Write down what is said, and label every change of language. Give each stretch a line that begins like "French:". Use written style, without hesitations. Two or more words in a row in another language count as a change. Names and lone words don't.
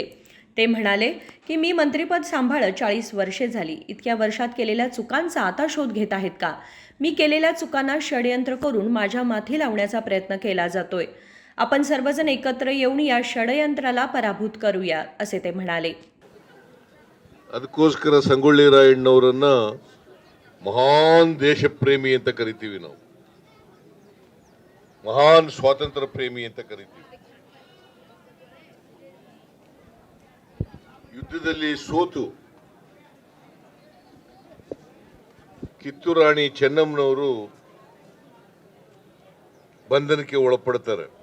Marathi: ते म्हणाले की मी मंत्रिपद सांभाळत 40 वर्षे झाली. इतक्या वर्षात केलेल्या चुकांचा आता शोध घेत आहेत का? मी केलेल्या चुकांना षडयंत्र करून माझ्या माथी लावण्याचा प्रयत्न केला जातोय. आपण सर्वजण एकत्र येऊन या षडयंत्राला पराभूत करूया, असे ते म्हणाले.
Kannada: ಅದಕ್ಕೋಸ್ಕರ ಸಂಗೊಳ್ಳಿ ರಾಯಣ್ಣವರನ್ನ ಮಹಾನ್ ದೇಶ ಪ್ರೇಮಿ ಅಂತ ಕರಿತೀವಿ ನಾವು, ಮಹಾನ್ ಸ್ವಾತಂತ್ರ್ಯ ಪ್ರೇಮಿ ಅಂತ ಕರಿತೀವಿ. ಯುದ್ಧದಲ್ಲಿ ಸೋತು ಕಿತ್ತೂರು ರಾಣಿ ಚೆನ್ನಮ್ಮನವರು ಬಂಧನಕ್ಕೆ ಒಳಪಡ್ತಾರೆ.